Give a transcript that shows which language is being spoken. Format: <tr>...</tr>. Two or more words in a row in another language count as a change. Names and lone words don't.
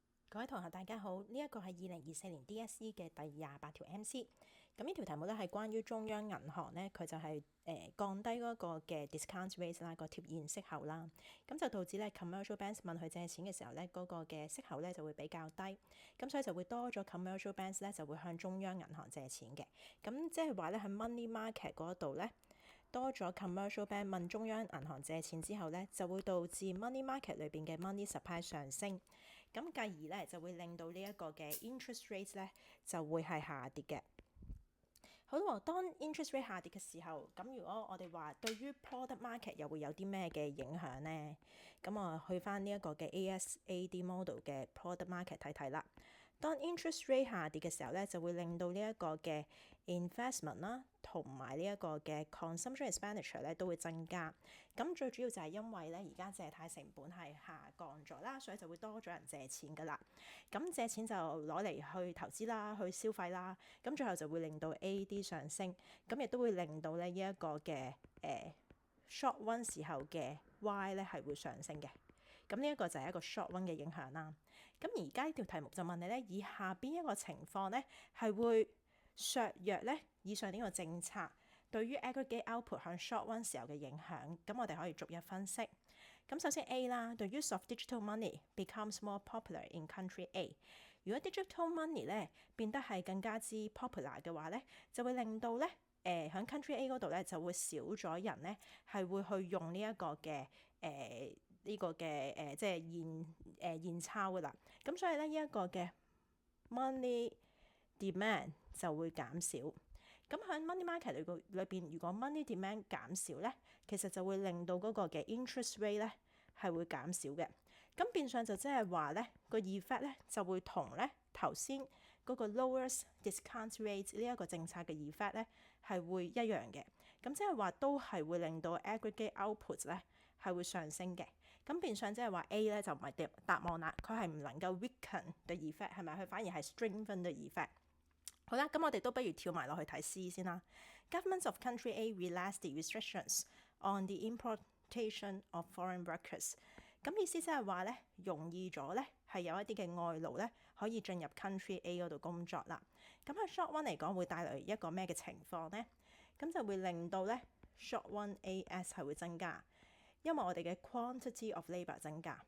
<yue>各位同學大家好，呢一個係2024年 DSE 嘅第28條 MC。咁呢條題目咧係關於中央銀行咧，佢就係降低嗰個嘅</yue> <en>discount rate</en> <yue>啦，個貼現息口啦。咁就導致咧</yue> <en>commercial banks</en> <yue>問佢借錢嘅時候咧，嗰個嘅息口咧就會比較低。咁所以就會多咗</yue> <en>commercial banks</en> <yue>咧就會向中央銀行借錢嘅。咁即係話咧喺</yue> <en>money market</en> <yue>嗰度咧，多咗</yue> <en>commercial bank</en> <yue>問中央銀行借錢之後咧，就會導致</yue> <en>money market</en> <yue>裏邊嘅</yue> <en>money supply</en> <yue>上升，咁繼而咧就會令到呢一個嘅</yue> <en>interest rate</en> <yue>咧就會係下跌嘅。好啦，當</yue> <en>interest rate</en> <yue>下跌嘅時候，咁如果我哋話對於</yue> <en>product market</en> <yue>又會有啲咩嘅影響呢？咁我去翻呢一個嘅</yue> <en>ASAD model</en> <yue>嘅</yue> <en>product market</en> <yue>睇睇啦。當</yue> <en>interest rate</en> <yue>下跌嘅時候咧，就會令到呢一個嘅 investment 啦，同埋呢一個嘅</yue> <en>consumption expenditure</en> <yue>咧都會增加。咁最主要就係因為咧而家借貸成本係下降咗啦，所以就會多咗人借錢噶啦。咁借錢就攞嚟去投資啦，去消費啦。咁最後就會令到 AD 上升，咁亦都會令到咧呢一個嘅</yue> <en>short one</en> <yue>時候嘅 Y 咧係會上升嘅。咁呢一個就係一個</yue> <en>short one</en> <yue>嘅影響啦。咁而家呢條題目就問你咧，以下邊一個情況咧係會削弱咧以上呢個政策對於</yue> <en>aggregate output</en> <yue>向</yue> <en>short one</en> <yue>時候嘅影響？咁我哋可以逐一分析。咁首先 A 啦，</yue> <en>the use of digital money becomes more popular in country A。</en> <yue>如果</yue> <en>digital money</en> <yue>咧變得係更加之 popular 嘅話咧，就會令到咧喺</yue> <en>country A</en> <yue>嗰度咧就會少咗人咧係會去用呢一個嘅即係現鈔噶啦。咁所以咧呢一個嘅</yue> <en>money demand</en> <yue>就會減少。咁喺</yue> <en>money market</en> <yue>裏邊，如果</yue> <en>money demand</en> <yue>減少咧，其實就會令到嗰個嘅</yue> <en>interest rate</en> <yue>咧係會減少嘅。咁變相就即係話咧個 effect 咧就會同咧頭先嗰個</yue> <en>lowest discount rate</en> <yue>呢一個政策嘅 effect 咧係會一樣嘅。咁即係話都係會令到</yue> <en>aggregate output</en> <yue>咧係會上升嘅。咁變相即係話 A 咧就唔係答案啦，佢係唔能夠</yue> <en>weaken the effect</en> <yue>係咪？佢反而係</yue> <en>strengthen the effect。</en> <yue>好啦，咁我哋都不如跳埋落去睇 C 先啦。</yue> <en>Governments of country A relax the restrictions on the importation of foreign workers。</en> <yue>咁意思即係話咧，容易咗咧，係有一啲嘅外勞咧可以進入</yue> <en>country A</en> <yue>嗰度工作啦。咁喺</yue> <en>short one</en> <yue>嚟講，會帶來一個咩嘅情況咧？咁就會令到咧</yue> <en>short one AS</en> <yue>係會增加，因為我哋嘅</yue> <en>quantity of labour</en> <yue>增加。</yue>